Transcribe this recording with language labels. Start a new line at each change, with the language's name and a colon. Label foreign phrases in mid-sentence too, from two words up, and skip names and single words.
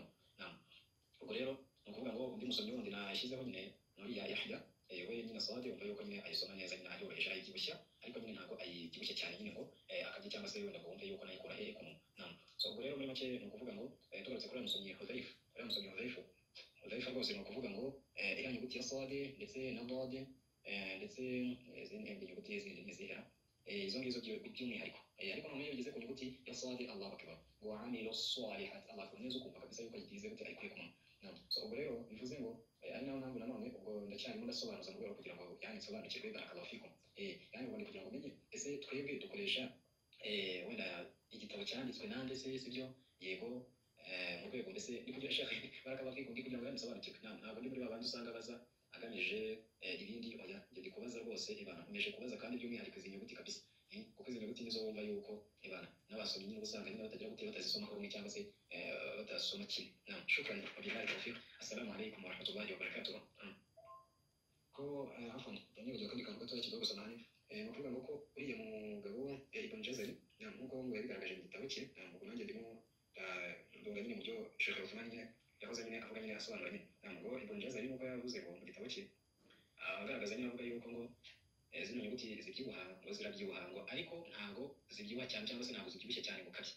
Kinyarwanda: Naam, ubwo rero no kuvuga ngo undi musomyi wundi nashyizeho nyine muri ya Yahya we nyine Sadi umva yuko nyine ayisoma neza nyine ayoroheje ayibyibushya ariko nyine ntabwo ayibyibushye cyane nyine ngo akajya cyangwa se wenda kumva yuko nayikura hehe ku munwa. Naam, so ubwo rero muri make no kuvuga ngo tugarutse kuri musomyi Hudhayf, Hudhayf rwose no kuvuga ngo iriya nyuguti ya Sadi ndetse na Dad ndetse izindi nyuguti zindi n'izihera izo ngizo by'umwihariko ariko noneho iyo ugeze ku nyuguti ya Sadi
Arabic: الله أكبر
Kinyarwanda: ngo
Arabic: عملوا الصالحات
Kinyarwanda: Allah kuneza ukumva kabisa yuko yigize gute ayikuye ku munwa. So ubwo rero bivuze ngo ari naho ntabwo nanone ubwo ndacyarimo ndasobanuza mu rwego kugira ngo yansobanukirwe barakabafikum. Yani ubwo kugira ngo umenye ese twebwe dukoresha wenda igitabo cyanditswe nande se sibyo? Yego mu rwego mbese ni kugira shaka barakabafikum ndi kugira ngo yansobanukirwe. Ntabwo ndi muri babandi usanga baza agamije ibindi oya ndi kubaza rwose ibana nkomeje kubaza kandi by'umwihariko izi nyuguti kabisa kuko izi nyuguti nizo wumva yuko ibana n'abasomyi nyine usanga nyine batagira gute batazisoma rumwe cyangwa se batasoma kimwe.
Arabic: نعم، شكراً وبالله التوفيق. السلام عليكم ورحمة الله وبركاته.
Kinyarwanda: Ko afwan ndanibaza kandi kantu gatoya
Swahili: kidogo samahani
Kinyarwanda: no kuvuga ngo ko uriya mugabo Ibn Jazari nkuko ngo yabigaragaje mu gitabo cye, ntabwo nanjye ndimo ndonga nyine mu byo Sheikh Uthmani nyine yahoze nyine avuga nyine asobanura nyine. Ntabwo Ibn Jazari nuko yavuze ngo mu gitabo cye agaragaza nyine avuga yuko ngo zino nyuguti zibyibuha ngo zirabyibuha ngo ariko ntabwo zibyibuha cyane cyangwa se ntabwo zibyibushye cyane ngo kabye.